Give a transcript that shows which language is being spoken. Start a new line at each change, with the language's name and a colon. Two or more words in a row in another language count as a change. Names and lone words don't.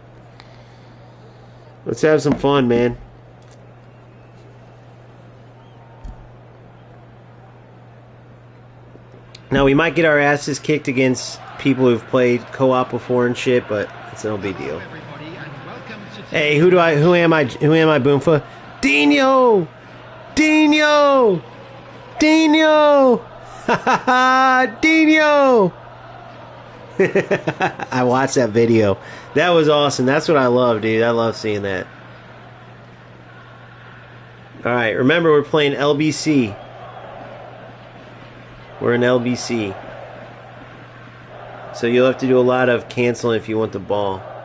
English: Let's have some fun, man. Now, we might get our asses kicked against people who've played co-op before and shit, but it's no big deal. Hey, who am I, Boomfa? Dino! Dino! Dino! Ha ha ha! Dino! I watched that video. That was awesome. That's what I love, dude. I love seeing that. Alright, remember we're playing LBC. We're in LBC. So you'll have to do a lot of canceling if you want the ball.